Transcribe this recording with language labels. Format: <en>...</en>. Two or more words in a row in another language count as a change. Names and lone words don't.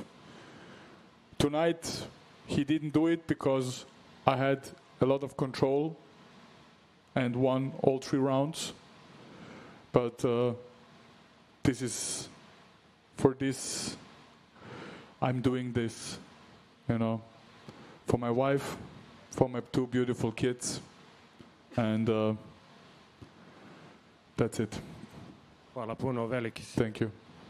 <en>Tonight, he didn't do it because I had a lot of control and won all 3 rounds. But this is, for this, I'm doing this, you know, for my wife, for my 2 beautiful kids, and that's it.</en> <hr>Hvala puno, veliki si.</hr> <en>Thank you.</en>